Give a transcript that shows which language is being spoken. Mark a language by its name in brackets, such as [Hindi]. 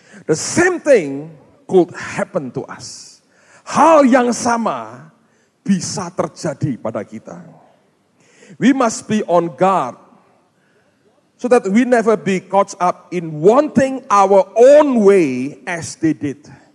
[English] The same thing could happen to us. [Indonesian] Hal yang sama bisa terjadi pada kita. [English] We must be on guard so that we never be caught up in wanting our own way as they did.